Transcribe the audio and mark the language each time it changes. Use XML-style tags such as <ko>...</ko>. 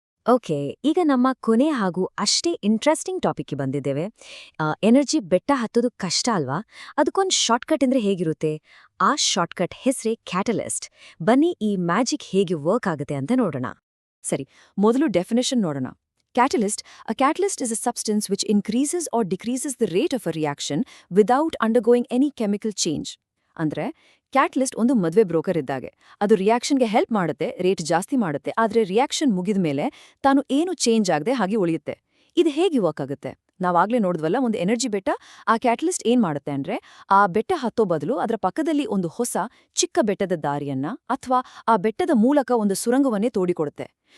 <kn>Okay, ಈಗ ನಮ್ಮ ಕೊನೆ ಹಾಗೂ ಅಷ್ಟೇ ಇಂಟ್ರೆಸ್ಟಿಂಗ್ ಟಾಪಿಕ್ಗೆ ಬಂದಿದ್ದೇವೆ. ಎನರ್ಜಿ ಬೆಟ್ಟ ಹತ್ತೋದು ಕಷ್ಟ ಅಲ್ವಾ? ಅದಕ್ಕೊಂದು ಶಾರ್ಟ್ಕಟ್ ಅಂದ್ರೆ ಹೇಗಿರುತ್ತೆ? ಆ ಶಾರ್ಟ್ಕಟ್ ಹೆಸರೇ ಕ್ಯಾಟಲಿಸ್ಟ್. ಬನ್ನಿ ಈ ಮ್ಯಾಜಿಕ್ ಹೇಗೆ ವರ್ಕ್ ಆಗುತ್ತೆ ಅಂತ ನೋಡೋಣ. ಸರಿ, ಮೊದಲು ಡೆಫಿನೇಷನ್ ನೋಡೋಣ.</kn> <en>A catalyst is a substance which increases or decreases the rate of a reaction without undergoing any chemical change.</en> <kn>ಅಂದ್ರೆ ಕ್ಯಾಟಲಿಸ್ಟ್ ಒಂದು ಮದ್ವೆ ಬ್ರೋಕರ್ ಇದ್ದಾಗೆ. ಅದು ರಿಯಾಕ್ಷನ್ಗೆ ಹೆಲ್ಪ್ ಮಾಡುತ್ತೆ, ರೇಟ್ ಜಾಸ್ತಿ ಮಾಡುತ್ತೆ, ಆದ್ರೆ ರಿಯಾಕ್ಷನ್ ಮುಗಿದ ಮೇಲೆ ತಾನು ಏನು ಚೇಂಜ್ ಆಗದೆ ಹಾಗೆ ಉಳಿಯುತ್ತೆ. ಇದು ಹೇಗೆ ವರ್ಕ್ ಆಗುತ್ತೆ? ನಾವಾಗ್ಲೇ ನೋಡಿದ್ವಲ್ಲ, ಒಂದು ಎನರ್ಜಿ ಬೆಟ್ಟ. ಆ ಕ್ಯಾಟಲಿಸ್ಟ್ ಏನ್ ಮಾಡುತ್ತೆ ಅಂದ್ರೆ, ಆ ಬೆಟ್ಟ ಹತ್ತೋ ಬದಲು ಅದರ ಪಕ್ಕದಲ್ಲಿ ಒಂದು ಹೊಸ ಚಿಕ್ಕ ಬೆಟ್ಟದ ದಾರಿಯನ್ನ ಅಥವಾ ಆ ಬೆಟ್ಟದ ಮೂಲಕ ಒಂದು ಸುರಂಗವನ್ನೇ ತೋಡಿಕೊಡುತ್ತೆ.</kn>